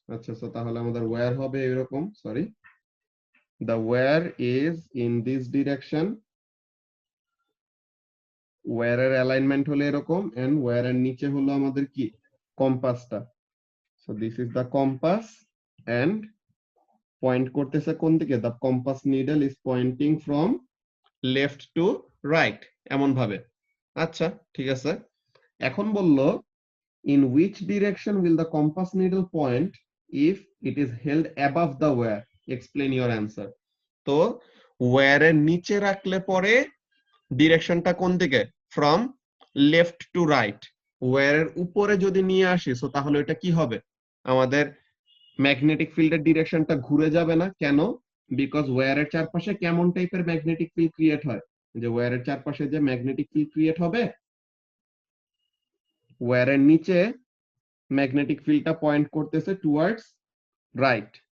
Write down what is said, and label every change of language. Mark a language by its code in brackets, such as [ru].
[bn] আচ্ছা, তো তাহলে আমাদের ওয়্যার হবে এরকম, sorry, [en] the wire is in this direction, [bn] ওয়্যারের alignment হলো এরকম, এন্ড ওয়্যারের নিচে হলো আমাদের কি, কম্পাসটা। [en] so this is the compass, and point [bn] করতেছে কোন দিকে, [en] the compass needle is pointing from left to right, [bn] এমন ভাবে। আচ্ছা, ঠিক আছে। এখন বললো [en] in which direction will the compass needle point if it is held above the wire, explain your answer। [bn] তো ওয়্যারের নিচে রাখলে পরে ডিরেকশনটা কোন দিকে, ফ্রম লেফট টু রাইট। ওয়্যারের উপরে যদি নিয়ে আসি তো তাহলে এটা কি হবে, আমাদের ম্যাগনেটিক ফিল্ডের ডিরেকশনটা ঘুরে যাবে না। কেন? বিকজ ওয়্যারের চারপাশে কেমন টাইপের ম্যাগনেটিক ফিল্ড ক্রিয়েট হয়, যে ওয়্যারের চারপাশে যে ম্যাগনেটিক ফিল্ড ক্রিয়েট হবে, ওয়্যারের নিচে ম্যাগনেটিক ফিল্ডটা পয়েন্ট করতেছে টুয়ার্ডস রাইট।